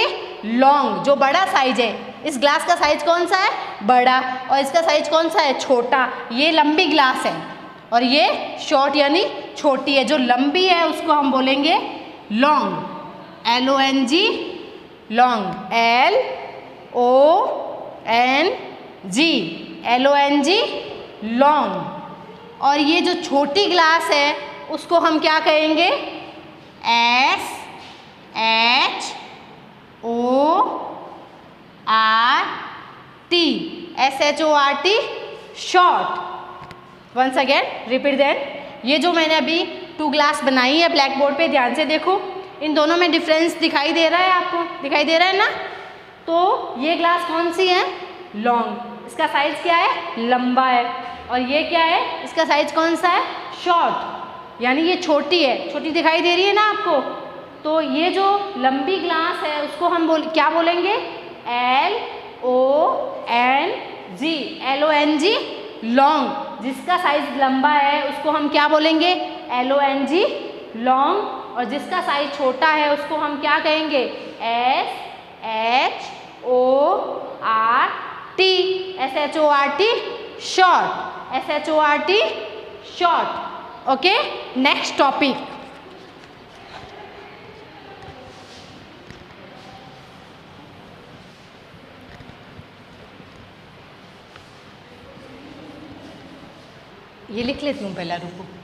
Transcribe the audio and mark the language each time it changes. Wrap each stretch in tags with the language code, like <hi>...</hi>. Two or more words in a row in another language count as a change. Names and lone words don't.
<hi>लॉन्ग. जो बड़ा साइज है, इस ग्लास का साइज कौन सा है? बड़ा. और इसका साइज कौन सा है? छोटा. ये लंबी ग्लास है और ये शॉर्ट यानी छोटी है. जो लंबी है उसको हम बोलेंगे लॉन्ग.</hi> <en>L-O-N-G, लॉन्ग. L-O-N-G, L-O-N-G, लॉन्ग.</en> <hi>और ये जो छोटी ग्लास है उसको हम क्या कहेंगे?</hi> <en>S-H-O-R-T, S-H-O-R-T, शॉर्ट. once again, repeat then.</en> <hi>ये जो मैंने अभी</hi> <en>two glass</en> <hi>बनाई है ब्लैक बोर्ड पे, ध्यान से देखो. इन दोनों में डिफरेंस दिखाई दे रहा है आपको? दिखाई दे रहा है ना? तो ये ग्लास कौन सी है? लॉन्ग. इसका साइज क्या है? लंबा है. और ये क्या है? इसका साइज कौन सा है? शॉर्ट, यानी ये छोटी है. छोटी दिखाई दे रही है ना आपको? तो ये जो लंबी ग्लास है उसको हम क्या बोलेंगे?</hi> <en>L-O-N-G, L-O-N-G, लॉन्ग.</en> <hi>जिसका साइज लंबा है उसको हम क्या बोलेंगे?</hi> <en>L-O-N-G, लॉन्ग.</en> <hi>और जिसका साइज छोटा है उसको हम क्या कहेंगे?</hi> <en>S-H-O-R-T, S-H-O-R-T, शॉर्ट. S-H-O-R-T, शॉर्ट. okay, next topic.</en> <hi>ये लिख लेती हूँ पहला, रुको.</hi>